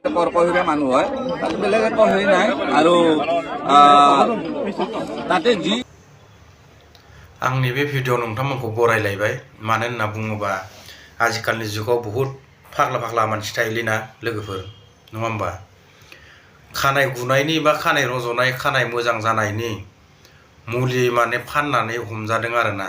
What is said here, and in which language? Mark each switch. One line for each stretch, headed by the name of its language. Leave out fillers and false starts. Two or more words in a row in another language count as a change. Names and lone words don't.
Assamese: কৰ্কহীয়া মানুহ হয়, তাত বেলেগ একো হেৰি নাই। আৰু তাতে যি
Bodo: आंनि बे भिडिअ नोंथांमोनखौ बरायलायबाय। मानो होनना बुङोबा आजिखालिनि जुगाव बहुद फाग्ला फाग्ला मानसि थायोलै लोगोफोर, नङा होमबा? खानाय गुनायनि बा खानाय रज'नाय, खानाय मोजां जानायनि मुलि माने फाननानै हमजादों आरोना।